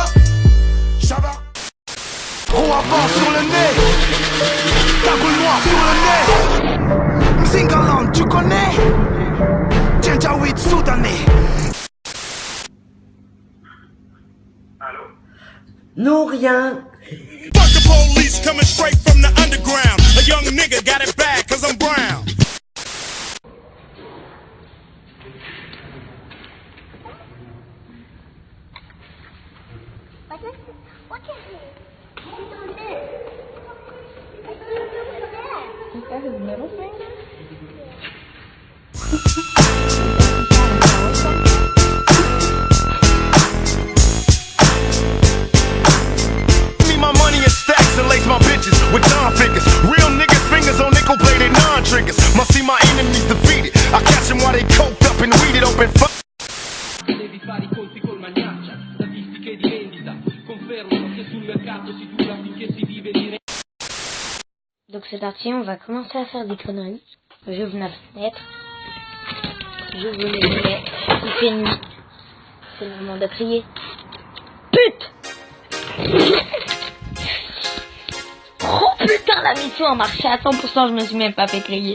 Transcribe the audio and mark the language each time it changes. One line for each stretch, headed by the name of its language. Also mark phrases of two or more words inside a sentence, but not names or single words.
French: Chava. Roue avant sur le nez. Cagoule noire sur le nez. Mzingaland, tu connais? Janjaweed soudanais. Non, rien.
English: Fuck the police coming straight from the underground. A young nigga got it bad cause I'm brown. Is that his middle finger? My money in stacks and lace my bitches with John figures. Real niggas fingers on nickel plated non-triggers. Must see my enemies defeated. I catch them while they coked up and weeded open.
Italian: Devi fare i conti col magnaccia. Statistiche di vendita confermano che sul mercato si dura finché si vive di.
French: Donc c'est parti, on va commencer à faire des conneries. J'ouvre ma fenêtre. J'ouvre les volets. Il fait nuit. C'est le moment de crier. Pute! Oh putain, la mission a marché à 100%, je me suis même pas fait crier.